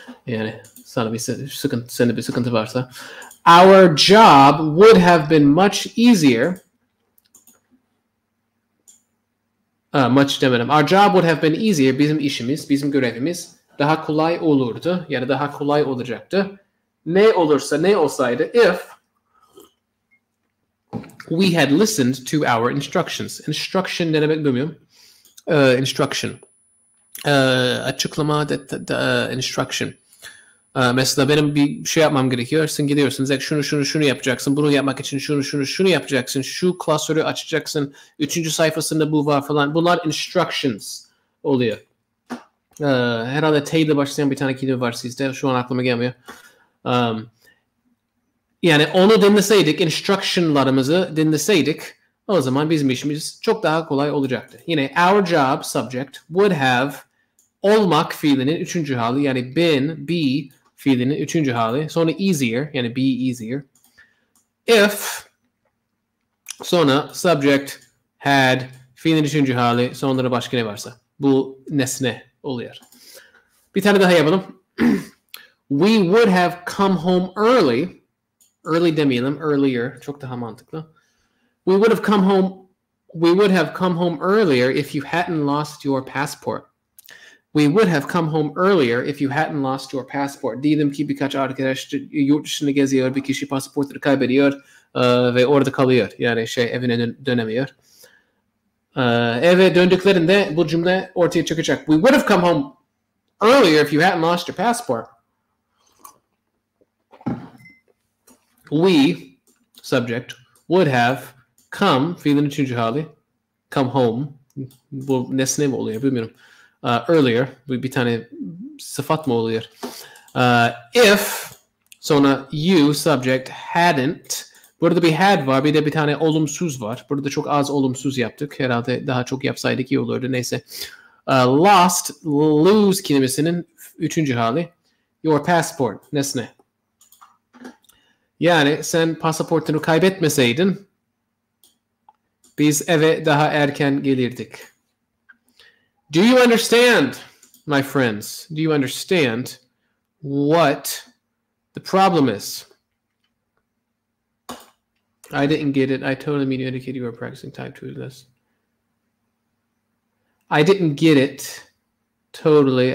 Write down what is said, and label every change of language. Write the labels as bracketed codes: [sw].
[tr] Yani sende bir sıkıntı varsa. [en] Our job would have been much easier. Much [tr] demedim. [en] Our job would have been easier. [tr] Bizim işimiz, bizim görevimiz daha kolay olurdu. Yani daha kolay olacaktı. Ne olsaydı [en] if we had listened to our instructions. [tr] Instruction ne demek bilmiyorum. Instruction. Açıklama instruction. Mesela benim bir şey yapmam gerekiyor. Sen gidiyorsun. Şunu yapacaksın. Bunu yapmak için şunu yapacaksın. Şu klasörü açacaksın. 3. sayfasında bu var falan. Bunlar instructions oluyor. Herhalde T ile başlayan bir tane kelime var sizde. Şu an aklıma gelmiyor. Yani onu dinleseydik, instructionlarımızı dinleseydik o zaman bizim işimiz çok daha kolay olacaktı. Yine our job subject would have olmak fiilinin üçüncü hali yani be fiilinin üçüncü hali. Sonra easier yani be easier. If sonra subject had fiilinin üçüncü hali sonra başka ne varsa. Bu nesne oluyor. Bir tane daha yapalım. [en] We would have come home early. Early [tr] demeyelim, [en] earlier. [tr] Çok daha mantıklı. [en] We would have come home earlier if you hadn't lost your passport. We would have come home earlier if you hadn't lost your passport. [tr] Diyelim ki birkaç arkadaş yurt dışında geziyor, bir kişi pasaportunu kaybediyor ve orada kalıyor. Yani evine dönemiyor. Eve döndüklerinde bu cümle ortaya çıkacak. We would have come home earlier if you hadn't lost your passport. We, subject, would have come, fiilin üçüncü hali, come home, bu nesne mi oluyor bilmiyorum. Earlier, bir tane sıfat mı oluyor? If, sonra you, subject, hadn't, burada bir had var, bir de bir tane olumsuz var. Burada çok az olumsuz yaptık. Herhalde daha çok yapsaydık iyi olurdu. Neyse. Lose kelimesinin üçüncü hali, your passport, nesne. Yani sen pasaportunu kaybetmeseydin biz eve daha erken gelirdik. [en] Do you understand, my friends? Do you understand what the problem is? I didn't get it. I totally mean to indicate you were practicing type 2 this. I didn't get it totally.